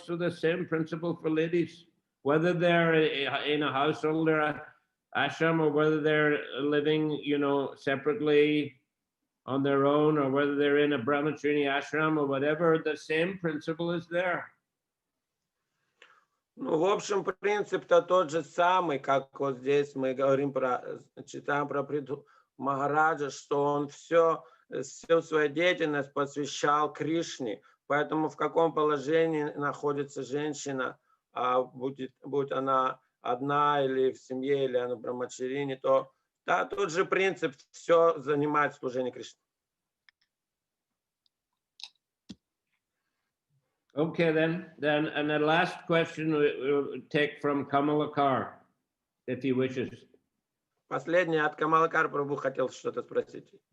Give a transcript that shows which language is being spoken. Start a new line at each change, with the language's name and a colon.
English: So the same principle for ladies, whether they're in a householder ashram or whether they're living, separately on their own, or whether they're in a brahmachari ashram or whatever, the same principle is there.
Russian: Ну, в общем, принцип-то тот же самый, как вот здесь мы говорим читаем про Приту Махараджа, что он всю свою деятельность посвящал Кришне. Поэтому в каком положении находится женщина, будь она одна или в семье, или она в брахмачарине, то да, тот же принцип, все занимает служение Кришне.
English: Okay, then, and the last question we'll take from Kamalakar, if he wishes.
Russian: Последний от Камалакар Прабху хотел что-то спросить.